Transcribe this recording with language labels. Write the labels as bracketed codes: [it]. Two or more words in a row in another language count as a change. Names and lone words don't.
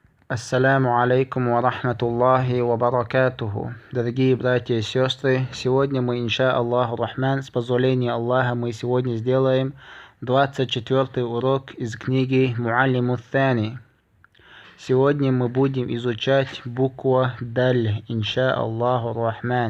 [ar] السلام عليكم ورحمة الله وبركاته. [ru] Дорогие братья и сестры, сегодня мы, [ar] إن شاء الله الرحمن, [ru] с позволения Аллаха, мы сегодня сделаем 24-й урок из книги Муаллиму Thani. Сегодня мы будем изучать буква Даль, [ar] إن شاء الله الرحمن.